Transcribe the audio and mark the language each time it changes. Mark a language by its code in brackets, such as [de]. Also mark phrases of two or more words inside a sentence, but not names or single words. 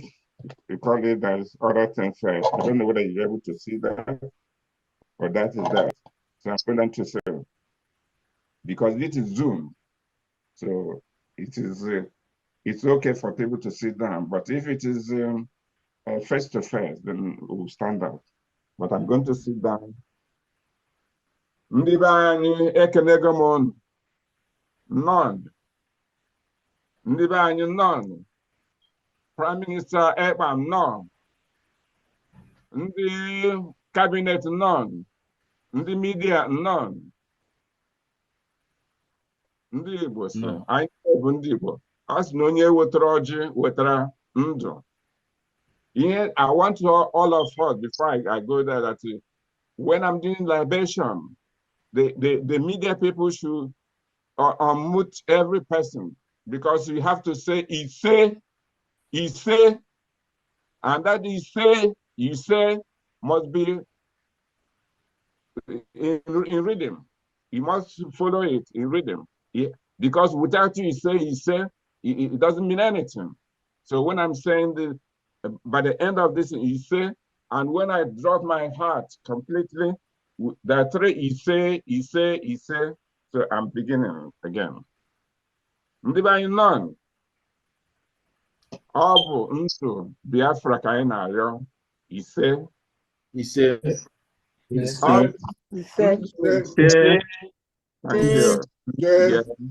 [en] We call it, there's other things. I don't know whether you're able to see that, but that is that. So I'm going to say, because it is Zoom, so it is it's okay for people to sit down. But if it is face to face, then we'll stand up. But I'm going to sit down. [ig] Ndị be anyị ekenego m unu. None. Ndị be anyị none. Prime Minister Ekpa none. Ndị cabinet none. Ndị media none. Ndị Igbo sị, anyị bụ ndị Igbo. A sị na onye wetara ọjị wetara ndụ. [en] I want all of us, before I go there, that when I'm doing libation, the media people should unmute every person, because you have to say, he say, and that you say must be in rhythm. You must follow it in rhythm. Because without you say, it doesn't mean anything. So when I'm saying by the end of this, you say, and when I drop my heart completely, there are three, he say. So I'm beginning again. [ig] Ndị be anyị nọ, ọ bụ ndụ Biafra ka anyị na-arịọ. Ise. [en] Thank you. Yeah.